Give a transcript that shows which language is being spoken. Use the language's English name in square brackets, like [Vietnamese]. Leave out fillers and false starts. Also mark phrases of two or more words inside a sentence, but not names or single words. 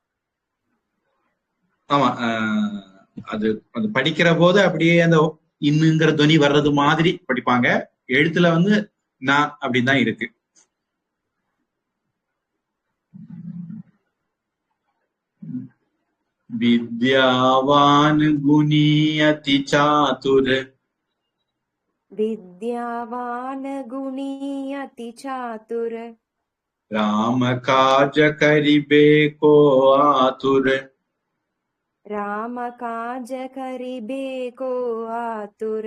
[Tamil] ஆமா, அது அது படிக்கிற போது அப்படியே அந்த இன்னுங்கிற துணி வர்றது மாதிரி படிப்பாங்க. எழுத்துல வந்து நான் அப்படின்னு தான் இருக்கு. [Awadhi] विद्यावान गुणी अति चातुर. विद्यावान गुणी अति चातुर। राम काज करिबे को आतुर। राम काज करिबे को आतुर।